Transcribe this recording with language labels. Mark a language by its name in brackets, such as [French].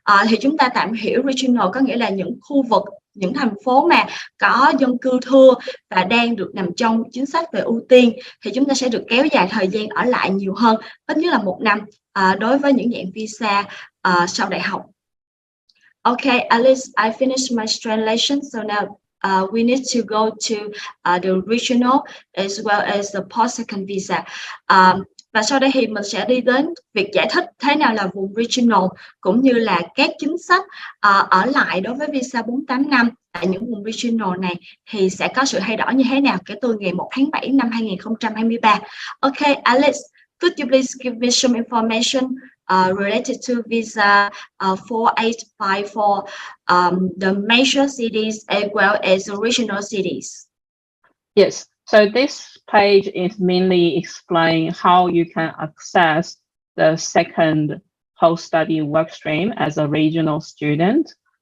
[Vietnamese] Thì chúng ta tạm hiểu regional có nghĩa là những khu vực, những thành phố mà có dân cư thưa và đang được nằm trong chính sách về ưu tiên thì chúng ta sẽ được kéo dài thời gian ở lại nhiều hơn, ít nhất là 1 năm đối với những dạng visa sau đại học. [English] Okay, Alice, I finished my translation, so now we need to go to the regional as well as the post-second visa. [Vietnamese] Và sau đây thì mình sẽ đi đến việc giải thích thế nào là vùng regional cũng như là các chính sách ở lại đối với visa 48 năm tại những vùng regional này thì sẽ có sự thay đổi như thế nào kể từ ngày 1 tháng 7 năm 2023. [English] Okay, Alice, could you please give me some information related to visa 4854, the major cities as well as the regional cities? Yes. So this page is mainly explaining how you can access the second post-study workstream as a regional student,